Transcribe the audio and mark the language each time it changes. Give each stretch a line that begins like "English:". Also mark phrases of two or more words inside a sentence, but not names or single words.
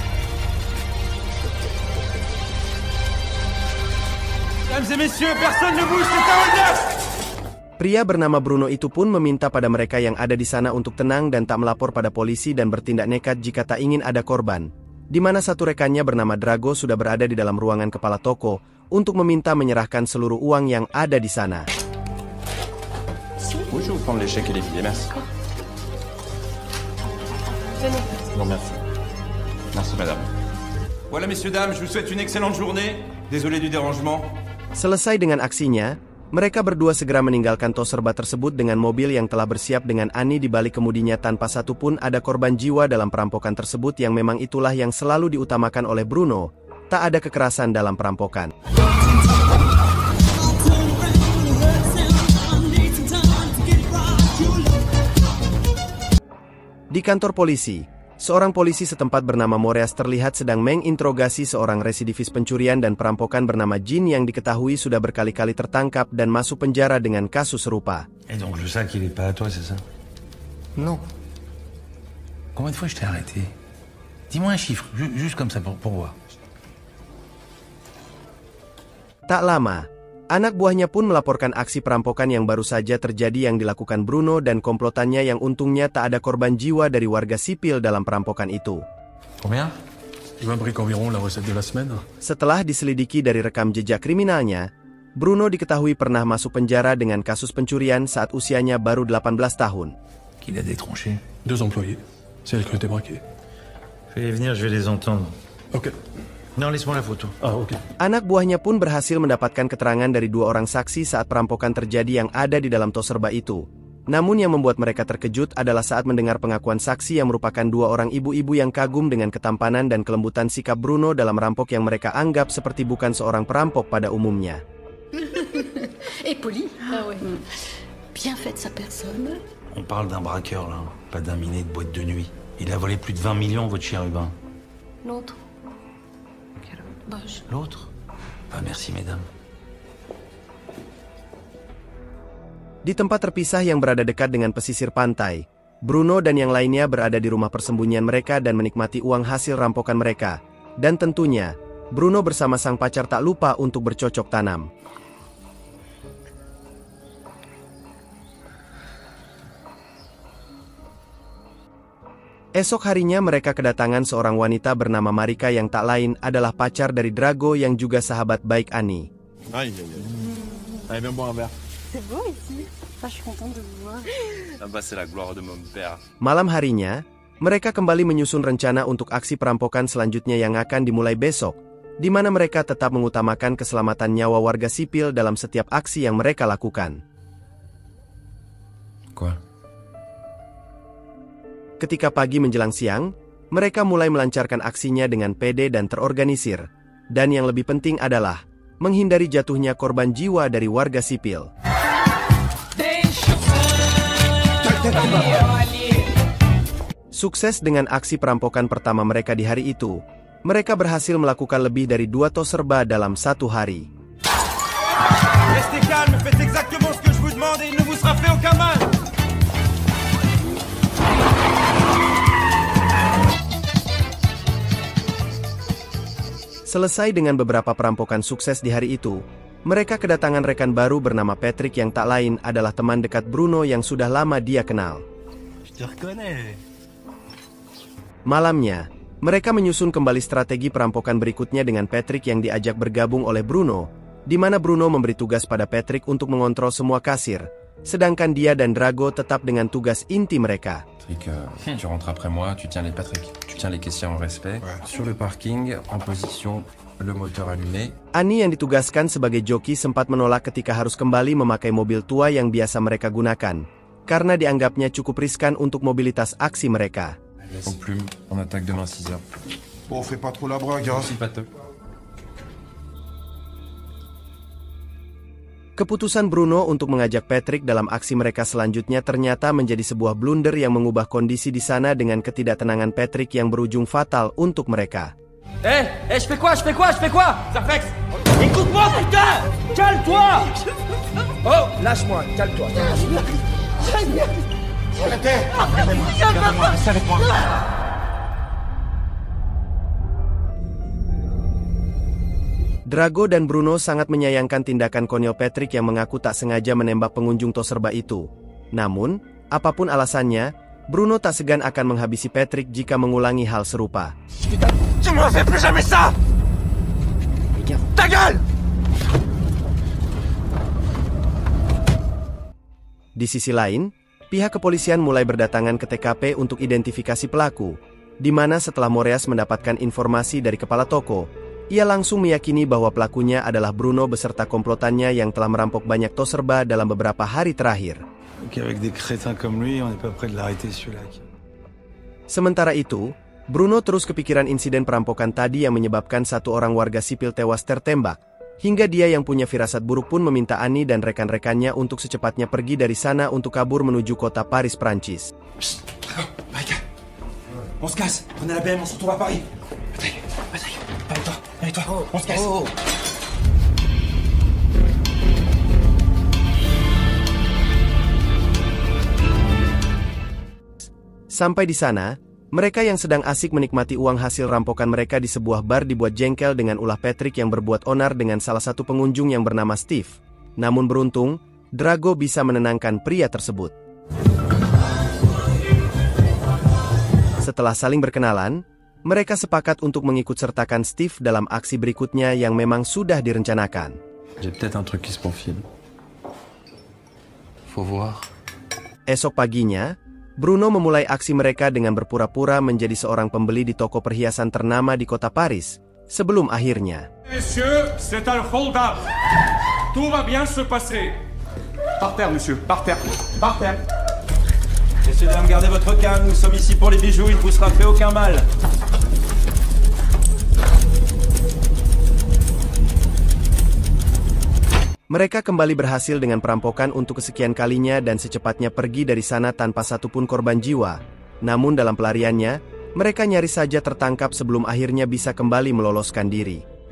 Indonesian: Pria bernama Bruno itu pun meminta pada mereka yang ada di sana untuk tenang dan tak melapor pada polisi dan bertindak nekat jika tak ingin ada korban. Di mana satu rekannya bernama Drago sudah berada di dalam ruangan kepala toko untuk meminta menyerahkan seluruh uang yang ada di sana.
French: Oui, je vais vous prendre les chèques et les billets, merci. Non, merci. Merci, madame. Voilà, messieurs, dames, je vous souhaite une excellente journée. Désolé du dérangement.
Indonesian: Selesai dengan aksinya, mereka berdua segera meninggalkan tos serba tersebut dengan mobil yang telah bersiap dengan Annie di balik kemudinya tanpa satupun ada korban jiwa dalam perampokan tersebut yang memang itulah yang selalu diutamakan oleh Bruno, tak ada kekerasan dalam perampokan. Di kantor polisi, seorang polisi setempat bernama Moreas terlihat sedang menginterogasi seorang residivis pencurian dan perampokan bernama Jin yang diketahui sudah berkali-kali tertangkap dan masuk penjara dengan kasus serupa.
French: Et donc le sac il est pas à toi, c'est ça? Non. Combien de fois je t'ai arrêté? Dis-moi un chiffre, juste comme ça pour voir.
Indonesian: Tak lama, anak buahnya pun melaporkan aksi perampokan yang baru saja terjadi yang dilakukan Bruno dan komplotannya yang untungnya tak ada korban jiwa dari warga sipil dalam perampokan itu.
French: Combien? Il m'imbrique environ la recette de la semaine.
Indonesian: Setelah diselidiki dari rekam jejak kriminalnya, Bruno diketahui pernah masuk penjara dengan kasus pencurian saat usianya baru 18 tahun.
French: Qui l'a détronché? 2 employés. C'est elle qui était braquée. Fais-les venir, je vais les entendre. Ok. Non, laisse-moi la photo. Ah, ok.
Indonesian: Anak buahnya pun berhasil mendapatkan keterangan dari dua orang saksi saat perampokan terjadi yang ada di dalam tos serba itu. Namun yang membuat mereka terkejut adalah saat mendengar pengakuan saksi yang merupakan dua orang ibu-ibu yang kagum dengan ketampanan dan kelembutan sikap Bruno dalam merampok yang mereka anggap seperti bukan seorang perampok pada umumnya.
French: Et poli. Ah ouais. Bien faite sa personne. On parle d'un braqueur, là, pas d'un minet de boîte de nuit. Il a volé plus de 20 millions, votre chérubin. L'autre. Quel boche. L'autre? Bah merci, mesdames.
Indonesian: Di tempat terpisah yang berada dekat dengan pesisir pantai, Bruno dan yang lainnya berada di rumah persembunyian mereka dan menikmati uang hasil rampokan mereka. Dan tentunya, Bruno bersama sang pacar tak lupa untuk bercocok tanam. Esok harinya mereka kedatangan seorang wanita bernama Marika yang tak lain adalah pacar dari Drago yang juga sahabat baik Annie.
French: Aïe, aïe, aïe. Allez, viens boire un verre. C'est beau ici. Ah, je suis contente de vous voir. Ah bah, c'est la gloire de mon père.
Indonesian: Malam harinya, mereka kembali menyusun rencana untuk aksi perampokan selanjutnya yang akan dimulai besok, di mana mereka tetap mengutamakan keselamatan nyawa warga sipil dalam setiap aksi yang mereka lakukan.
French: Quoi?
Indonesian: Ketika pagi menjelang siang, mereka mulai melancarkan aksinya dengan pede dan terorganisir. Dan yang lebih penting adalah menghindari jatuhnya korban jiwa dari warga sipil. Sukses dengan aksi perampokan pertama mereka di hari itu, mereka berhasil melakukan lebih dari 2 tos serba dalam satu hari.
French: Restez calme, faites exactement ce que je vous demande et il ne vous sera fait aucun mal.
Indonesian: Selesai dengan beberapa perampokan sukses di hari itu, mereka kedatangan rekan baru bernama Patrick yang tak lain adalah teman dekat Bruno yang sudah lama dia kenal. Malamnya, mereka menyusun kembali strategi perampokan berikutnya dengan Patrick yang diajak bergabung oleh Bruno, di mana Bruno memberi tugas pada Patrick untuk mengontrol semua kasir, sedangkan dia dan Drago tetap dengan tugas inti mereka.
French: Patrick, tu rentres après moi, tu tiens les Patrick, tu tiens les caissiers en respect. Ouais. Sur le parking, en position, le moteur allumé.
Indonesian: Annie yang ditugaskan sebagai joki sempat menolak ketika harus kembali memakai mobil tua yang biasa mereka gunakan, karena dianggapnya cukup riskan untuk mobilitas aksi mereka.
French: Au plume, on attaque demain 6h. Bon, fais pas trop la brague, hein. Si, Patrick.
Indonesian: Keputusan Bruno untuk mengajak Patrick dalam aksi mereka selanjutnya ternyata menjadi sebuah blunder yang mengubah kondisi di sana dengan ketidaktenangan Patrick yang berujung fatal untuk mereka.
French: je fais quoi? Zafex! Écoute-moi, putain! Calme-toi! Oh, lâche-moi, calme-toi. Reste avec moi.
Indonesian: Drago dan Bruno sangat menyayangkan tindakan konyol Patrick yang mengaku tak sengaja menembak pengunjung Toserba itu. Namun, apapun alasannya, Bruno tak segan akan menghabisi Patrick jika mengulangi hal serupa.
French: Tu me refais plus jamais ça! Ta gueule!
Indonesian: Di sisi lain, pihak kepolisian mulai berdatangan ke TKP untuk identifikasi pelaku, di mana setelah Moreas mendapatkan informasi dari kepala toko, ia langsung meyakini bahwa pelakunya adalah Bruno beserta komplotannya yang telah merampok banyak Toserba dalam beberapa hari terakhir. Sementara itu, Bruno terus kepikiran insiden perampokan tadi yang menyebabkan satu orang warga sipil tewas tertembak, hingga dia yang punya firasat buruk pun meminta Annie dan rekan-rekannya untuk secepatnya pergi dari sana untuk kabur menuju kota Paris, Prancis.
French: Marika, on se casse, prenez la BM, on se retrouve à Paris. Patrick, avec toi, on se casse.
Indonesian: Sampai di sana, mereka yang sedang asik menikmati uang hasil rampokan mereka di sebuah bar dibuat jengkel dengan ulah Patrick yang berbuat onar dengan salah satu pengunjung yang bernama Steve. Namun beruntung, Drago bisa menenangkan pria tersebut. Setelah saling berkenalan, mereka sepakat untuk mengikut sertakan Steve dalam aksi berikutnya yang memang sudah direncanakan.
French: J'ai peut-être un truc qui se profile. Faut voir.
Indonesian: Esok paginya, Bruno memulai aksi mereka dengan berpura-pura menjadi seorang pembeli di toko perhiasan ternama di kota Paris, sebelum akhirnya.
French: Messieurs, c'est un hold-up. Tout va bien se passer. Par terre, monsieur, par terre, par terre. Messieurs, dames, gardez votre calme, nous sommes ici pour les bijoux, il ne vous sera fait aucun mal.
Indonesian: Mereka kembali berhasil dengan perampokan untuk kesekian kalinya dan secepatnya pergi dari sana tanpa satupun korban jiwa. Namun dalam pelariannya, mereka nyaris saja tertangkap sebelum akhirnya bisa kembali meloloskan diri.